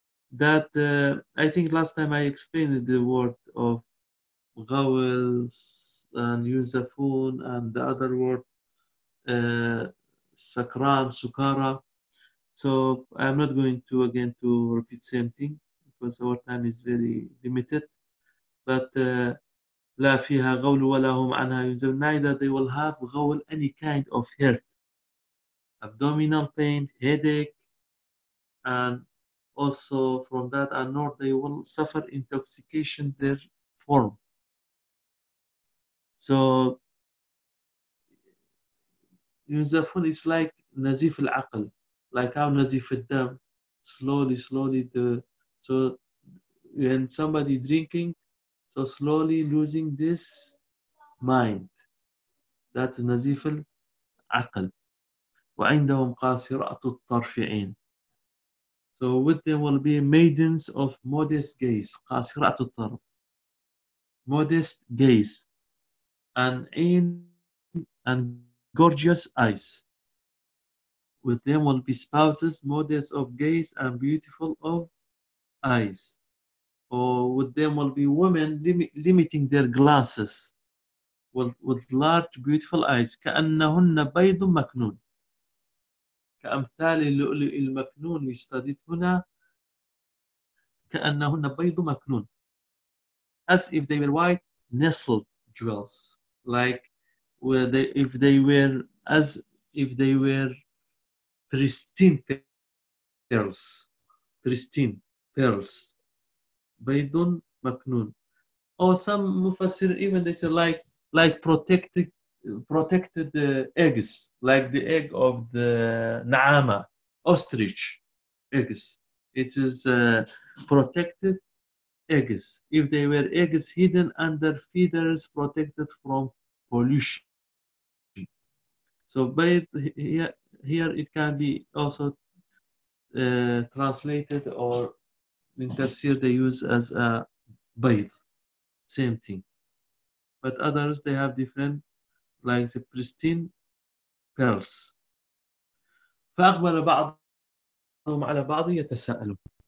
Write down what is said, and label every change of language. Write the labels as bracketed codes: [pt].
[en] That, I think last time I explained the word of ghawls and yunzafun and the other word, sakran, sukara. So I'm not going to again to repeat same thing because our time is very limited. [ar] But لا فيها غول ولا هم عنها ينزفون. [en] Neither they will have غول, any kind of hurt, abdominal pain, headache, and also from that, and nor they will suffer intoxication therefrom. So yunzafun is like nazif al-aql, like how nazif al-dam, slowly the, so when somebody drinking, so slowly losing this mind, that's nazif al-aql. [ar] وعندهم قاصرات الطرف عين. [en] So with them will be maidens of modest gaze. [ar] قاصرات الطرف. [en] Modest gaze. And عين and gorgeous eyes. With them will be spouses modest of gaze and beautiful of eyes. Or with them will be women limiting their glances. With large beautiful eyes. [ar] كأنهن بيض مكنون. كأمثال اللؤلؤ المكنون استدت هنا كأنهن بيض مكنون. [en] As if they were white nestled jewels, like where they, if they were, as if they were pristine pearls, pristine pearls, baydun مكنون. Or some mufassir even they say like protected eggs, like the egg of the na'ama, ostrich eggs. It is protected eggs. If they were eggs hidden under feathers, protected from pollution. So here it can be also translated or in tafsir they use as a bayd, same thing. But others, they have different, like the pristine pearls. [ar] فأقبل بعضهم على بعض يتساءلون.